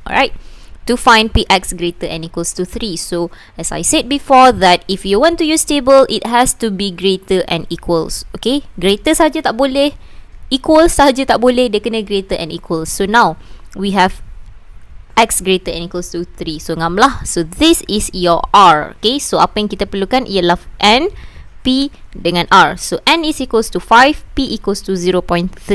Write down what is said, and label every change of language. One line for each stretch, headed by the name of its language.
English: Alright, to find px greater than equals to 3. So as I said before, that if you want to use table, it has to be greater and equals.
Malay: Okay, greater saja tak boleh, equal saja tak boleh, dia kena greater and equals.
English: So now we have x greater than equals to 3. So ngam lah. So this is your r.
Malay: Okay, so apa yang kita perlukan ialah n, p dengan r.
English: So n is equals to 5, p equals to 0.3.